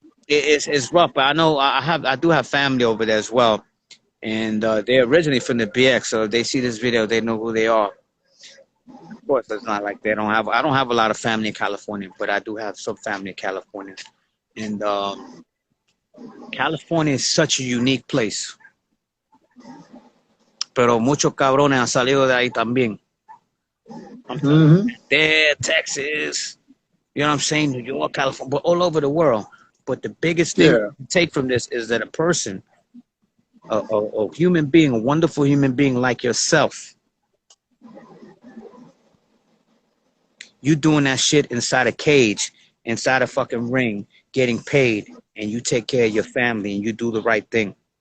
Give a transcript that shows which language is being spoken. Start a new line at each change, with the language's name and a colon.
English: It's rough, but I know I do have family over there as well, and they're originally from the BX, so if they see this video, they know who they are. Of course, it's not like I don't have a lot of family in California, but I do have some family in California, and California is such a unique place.
Spanish: Pero muchos cabrones han salido de ahí también.
English: There, Texas, you know what I'm saying? New York, California, but all over the world. But the biggest thing you take from this is that a person, a human being, a wonderful human being like yourself, you doing that shit inside a cage, inside a fucking ring, getting paid, and you take care of your family and you do the right thing.